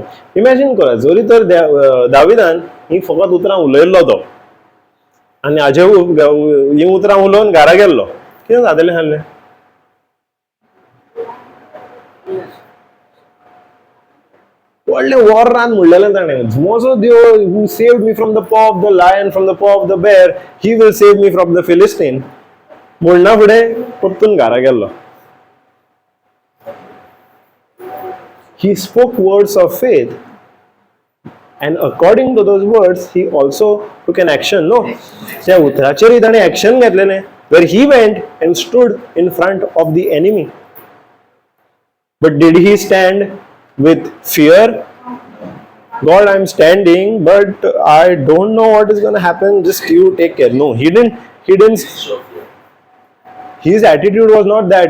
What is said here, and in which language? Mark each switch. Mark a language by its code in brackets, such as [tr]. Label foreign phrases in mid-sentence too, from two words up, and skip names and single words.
[kok] इमॅजीन करा, जरी तर दाविदान ही फकत उतरां उलयल्लो तो आनी हाजे ही उतरां उलोवन घरा गेल्लो, कितें जातलें आहलें? व्हडलें वॉर रान म्हणलेलें ताणें, म्हजो देव [en] who saved me from the paw of the lion, from the paw of the bear, he will save me from the Philistine. [kok] म्हणना फुडें परतून घरा गेल्लो. [en] He spoke words of faith, and according to those words, he also took an action. No, [kok] त्या उतराचेर ताणें एक्शन घेतलेलें, [en] where he went and stood in front of the enemy. But did he stand with fear? God, I'm standing, but I don't know what is going to happen. Just you take care. No, he didn't. His attitude was not that.